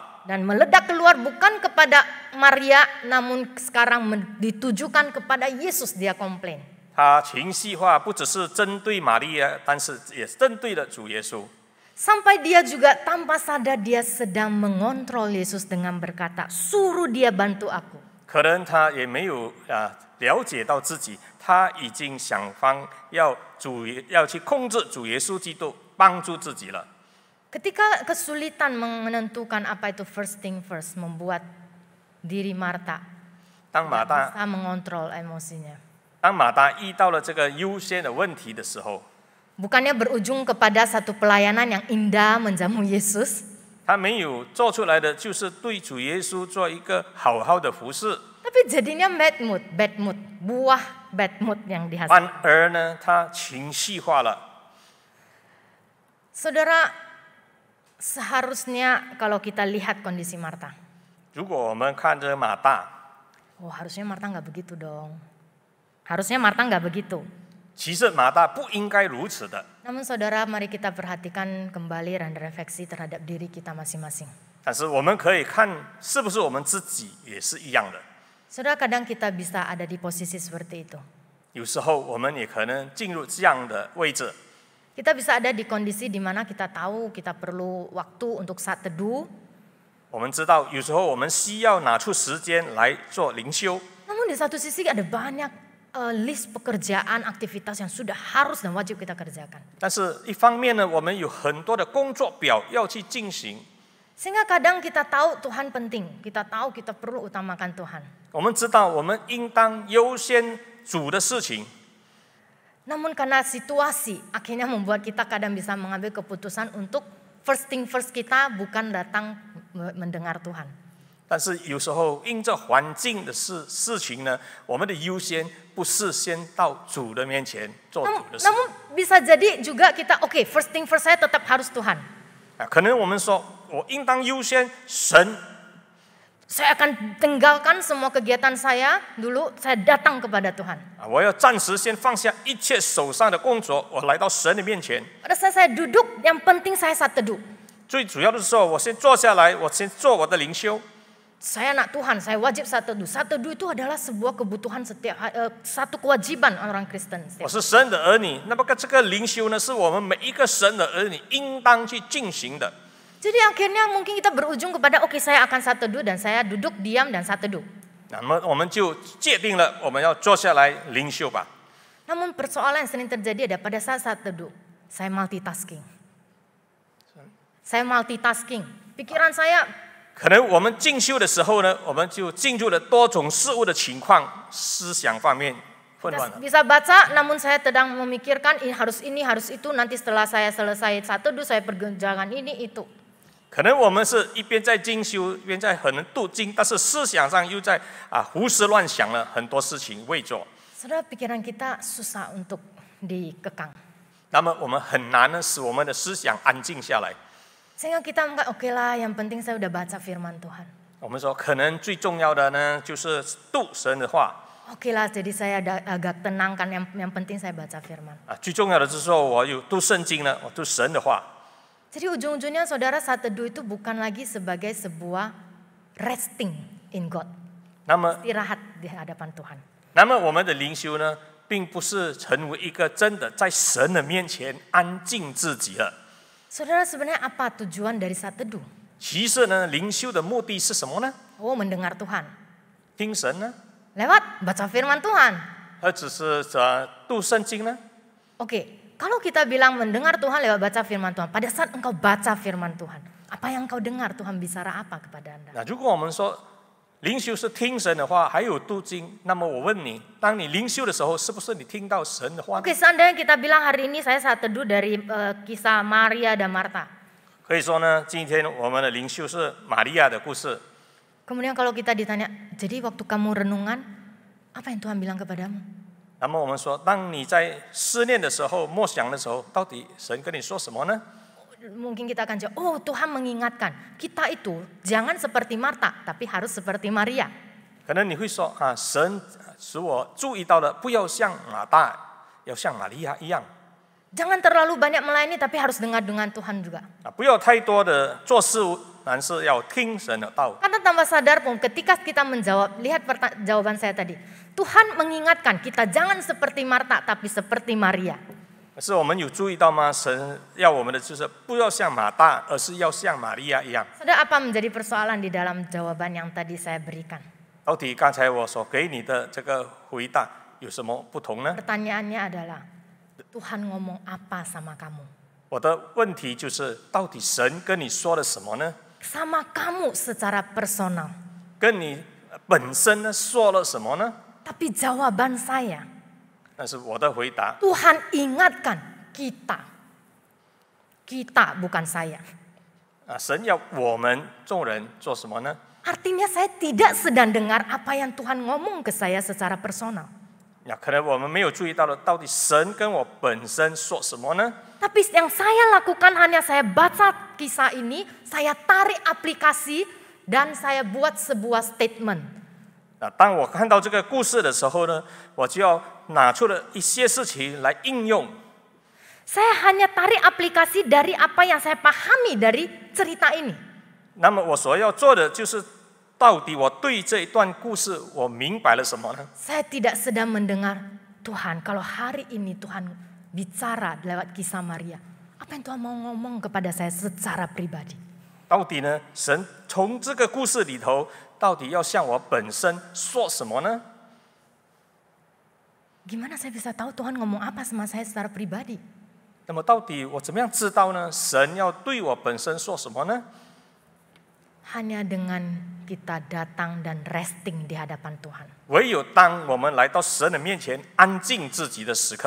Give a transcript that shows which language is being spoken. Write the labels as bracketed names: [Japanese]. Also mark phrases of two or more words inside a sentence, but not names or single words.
[Indonesian] Dan meledak keluar bukan kepada Maria, namun sekarang ditujukan kepada Yesus, dia komplain. [Chinese] 他情绪化不只是针对玛利亚，但是也针对了主耶稣。 [Indonesian] Sampai dia juga tanpa sadar dia sedang mengontrol Yesus dengan berkata, suruh dia bantu aku. [Chinese] 可能他也没有了解到自己，他已经想方要去控制主耶稣基督，帮助自己了。 [Indonesian] Ketika kesulitan menentukan apa itu [English] first thing first, [Indonesian] membuat diri Marta [Chinese] 当马大 [Indonesian] bisa mengontrol emosinya. [Chinese] 当马大遇到了这个优先的问题的时候， [Indonesian] Bukannya berujung kepada satu pelayanan yang indah menjamu Yesus, [Chinese] 他没有做出来的就是对主耶稣做一个好好的服侍， [Indonesian] tapi jadinya [English] bad mood, [Indonesian] buah [English] bad mood [Indonesian] yang dihasilkan. [Chinese] 反而呢，他情绪化了。 [Indonesian] Saudara, seharusnya kalau kita lihat kondisi Marta, [Chinese] 如果我们看着马大， [Indonesian] harusnya Marta nggak begitu dong. Harusnya Marta nggak begitu. [Chinese] 其实马大不应该如此的。 [Indonesian] Namun saudara, mari kita perhatikan kembali dan refleksi terhadap diri kita masing-masing. [Chinese] 但是我们可以看，是不是我们自己也是一样的？ [Indonesian] Saudara, kadang kita bisa ada di posisi seperti itu. [Chinese] 有时候我们也可能进入这样的位置。 [Indonesian] Kita bisa ada di kondisi di mana kita tahu kita perlu waktu untuk saat teduh. [Chinese] 我们知道，有时候我们需要拿出时间来做灵修， [Indonesian] Namun di satu sisi ada banyak list pekerjaan, aktivitas yang sudah harus dan wajib kita kerjakan. [Chinese] 但是一方面呢，我们有很多的工作表要去进行。 [Indonesian] Sehingga kadang kita tahu Tuhan penting, kita tahu kita perlu utamakan Tuhan. [Chinese] 我们知道，我们应当优先主的事情， [Indonesian] Namun karena situasi akhirnya membuat kita kadang bisa mengambil keputusan untuk [English] first thing first [Indonesian] kita bukan datang mendengar Tuhan. [Chinese] 但是有时候因着环境的事情呢，我们的优先不是先到主的面前做主的事。 [Indonesian] Namun bisa jadi juga kita [English] first thing first [Indonesian] saya tetap harus Tuhan. [Chinese] 可能我们说，我应当优先神， [Indonesian] Saya akan tinggalkan semua kegiatan saya dulu, saya datang kepada Tuhan. [Chinese] 我要暂时先放下一切手上的工作，我来到神的面前。 [Indonesian] Pada saat saya duduk, yang penting saya saat teduh. [Chinese] 最主要的时候，我先坐下来，我先做我的灵修。 [Indonesian] Saya anak Tuhan, saya wajib saat teduh. Saat teduh itu adalah sebuah kebutuhan satu kewajiban orang Kristen. [Chinese] 我是神的儿女，那么这个灵修呢，是我们每一个神的儿女应当去进行的。 [Indonesian] Jadi akhirnya mungkin kita berujung kepada saya akan saat teduh dan saya duduk diam dan saat teduh. [Chinese] 那么我们就界定了，我们要坐下来灵修吧。 [Indonesian] Namun persoalan yang sering terjadi ada pada saat teduh. Saya multitasking. Pikiran saya [Chinese] 可能我们进修的时候呢，我们就进入了多种事物的情况，思想方面混乱了。 [Indonesian] bisa baca, namun saya sedang memikirkan ini harus itu. Nanti setelah saya selesai saat teduh, saya perjalan ini itu. [Chinese] 可能我们是一边在进修，一边在可能读经，但是思想上又在胡思乱想了很多事情未做。 [Indonesian] Saudara, pikiran kita susah untuk dikekang. [Chinese] 那么我们很难呢，使我们的思想安静下来。 [Indonesian] Sehingga kita oke lah, yang penting saya udah baca firman Tuhan. [Chinese] 我们说，可能最重要的呢，就是读神的话。 [Indonesian] Oke lah, jadi saya agak tenang kan. Yang penting saya baca firman. [Chinese] 最重要的就是说，我有读圣经呢，我读神的话。 [Indonesian] Jadi ujung-ujungnya saudara saat teduh itu bukan lagi sebagai sebuah [English] resting in God. [Chinese] 那么， [Indonesian] Istirahat di hadapan Tuhan. [Chinese] 那么我们的灵修呢，并不是成为一个真的在神的面前安静自己了。 [Indonesian] Saudara, sebenarnya apa tujuan dari saat teduh? [Chinese] 其实呢，灵修的目的是什么呢？ [Indonesian] Mendengar Tuhan. [Chinese] 听神呢， [Indonesian] Lewat baca firman Tuhan. [Chinese] 而只是读圣经呢？ [Indonesian] Oke, kalau kita bilang mendengar Tuhan lewat baca firman Tuhan, pada saat engkau baca firman Tuhan, apa yang engkau dengar? Tuhan bicara apa kepada Anda? [Chinese] 那如果我们说灵修是听神的话，还有读经，那么我问你，当你灵修的时候，是不是你听到神的话呢？ [Indonesian] Oke, seandainya kita bilang hari ini saya saat teduh dari kisah Maria dan Marta. [Chinese] 可以说呢，今天我们的灵修是玛利亚的故事。 [Indonesian] Kemudian kalau kita ditanya, jadi waktu kamu renungan, apa yang Tuhan bilang kepadamu? [Chinese] 那么我们说，当你在思念的时候、默想的时候，到底神跟你说什么呢？ [Indonesian] Mungkin kita akan jawab, Tuhan mengingatkan kita itu jangan seperti Marta, tapi harus seperti Maria. [Chinese] 可能你会说神使我注意到了，不要像马大，要像玛利亚一样。 [Indonesian] Jangan terlalu banyak melayani, tapi harus dengar dengan Tuhan juga. [Chinese] 不要太多的做事，但是要听神的道。 [Indonesian] Karena tanpa sadar pun ketika kita menjawab, lihat jawaban saya tadi. Tuhan mengingatkan kita jangan seperti Marta, tapi seperti Maria. [Chinese] 可是我们有注意到吗？神要我们的就是不要像马大，而是要像玛利亚一样。 [Indonesian] Saudara, apa menjadi persoalan di dalam jawaban yang tadi saya berikan? [Chinese] 到底刚才我所给你的这个回答有什么不同呢？ [Indonesian] Pertanyaannya adalah, Tuhan ngomong apa sama kamu? [Chinese] 我的问题就是，到底神跟你说了什么呢？ [Indonesian] Sama kamu secara personal. [Chinese] 跟你本身呢说了什么呢？ [Indonesian] Tapi jawaban saya, [Chinese] 但是我的回答， [Indonesian] Tuhan ingatkan kita. Kita bukan saya. [Chinese] 神要我们众人做什么呢？ [Indonesian] Artinya saya tidak sedang dengar apa yang Tuhan ngomong ke saya secara personal. [Chinese] 那可能我们没有注意到的，到底神跟我本身说什么呢？ [Indonesian] Tapi yang saya lakukan hanya saya baca kisah ini, saya tarik aplikasi, dan saya buat sebuah statement. [Chinese] 当我看到这个故事的时候呢，我就要拿出了一些事情来应用。 [Indonesian] Saya hanya tarik aplikasi dari apa yang saya pahami dari cerita ini. [Chinese] 那么我所要做的就是，到底我对这一段故事我明白了什么呢？ [Indonesian] Saya tidak sedang mendengar, Tuhan, kalau hari ini Tuhan bicara lewat kisah Maria, apa yang Tuhan mau ngomong kepada saya secara pribadi? [Chinese] 到底呢，神从这个故事里头，到底要向我本身说什么呢？ [Indonesian] Gimana saya bisa tahu Tuhan ngomong apa sama saya secara pribadi? [Chinese] 那么到底我怎么样知道呢？神要对我本身说什么呢？ [Indonesian] Hanya dengan kita datang dan resting di hadapan Tuhan. [Chinese] 唯有当我们来到神的面前，安静自己的时刻，